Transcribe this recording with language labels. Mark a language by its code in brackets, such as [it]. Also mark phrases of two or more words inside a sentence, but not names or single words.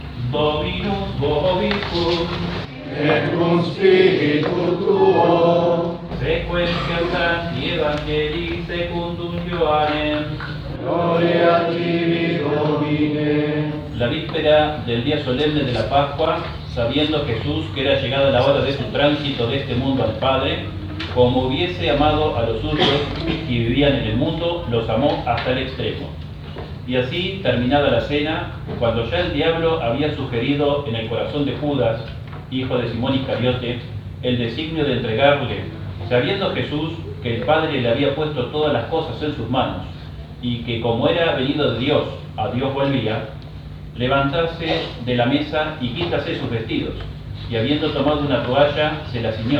[la] Dominus vobiscum, et cum spiritu tuo, sequentia Sancti Evangelii secundum Ioannem. gloria a tibi, Domine. [es] La víspera del día solemne de la Pascua, sabiendo Jesús que era llegada la hora de su tránsito de este mundo al Padre, como hubiese amado a los suyos que vivían en el mundo, los amó hasta el extremo. Y así, terminada la cena, cuando ya el diablo había sugerido en el corazón de Judas, hijo de Simón Iscariote, el designio de entregarle, sabiendo Jesús que el Padre le había puesto todas las cosas en sus manos, y que como era venido de Dios, a Dios volvía, levantase de la mesa y quítase sus vestidos, y habiendo tomado una toalla, se la ciñó.